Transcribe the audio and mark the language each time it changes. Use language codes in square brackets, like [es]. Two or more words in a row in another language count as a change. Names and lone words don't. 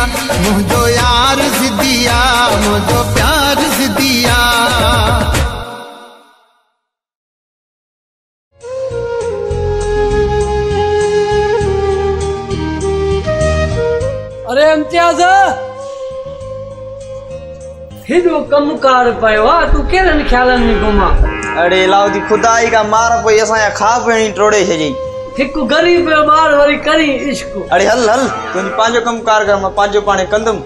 [sd] मुझो यार जिदिया मुझो प्यार जिदिया। अरे इम्तियाज हेॾो कमु कार पियो आहे तूं कहिड़नि ख़्यालनि में घुमा। अड़े लाउदी खुदाई का मार पोइ असांजा खा पीणी टोड़े छॾियईं। हिकु ग़रीब जो ॿार वरी करी इश्क। अड़े हल हल तूं पंहिंजो कमु कार कर मां पंहिंजो पाणे कंदुमि।